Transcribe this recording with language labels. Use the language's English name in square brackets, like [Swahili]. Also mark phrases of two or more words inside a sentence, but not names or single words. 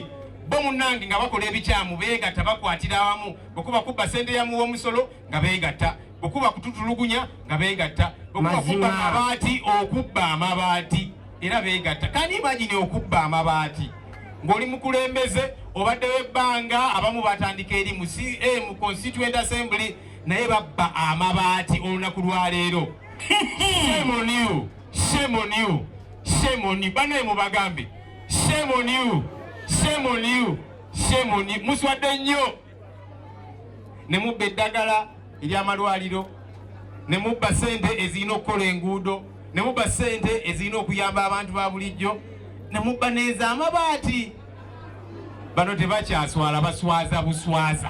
[Ganda] Bo munnange nga bakola ebikyamu beegatta bakwatira awamu, bwekuba kubba sente ya muw'omusolo nga beegatta, bwekuba kututulugunya nga beegatta, bwekuba kubba amabaati okubba amabaati era beegatta. Kani imagine okubba amabaati ng'oli mukulembeze obaddewo ebbanga abamu batandika eri mu CM [English] Constituent Assembly [Ganda] naye babba amabaati olunaku lwaleero. [English] Shame on you, shame on you, shame on you. [Ganda] Banaye mubagambe [English] shame on you, shame on you, shame on you. [Ganda] Muswadde nnyo ne mubba eddagala ery'amalwaliro, ne mubba ssente ezirina okukola enguudo, ne mubba ssente ezirina okuyamba abantu ba bulijjo, ne mubba neeza amabaati. Bano tebakyaswala, baswaza buswaza.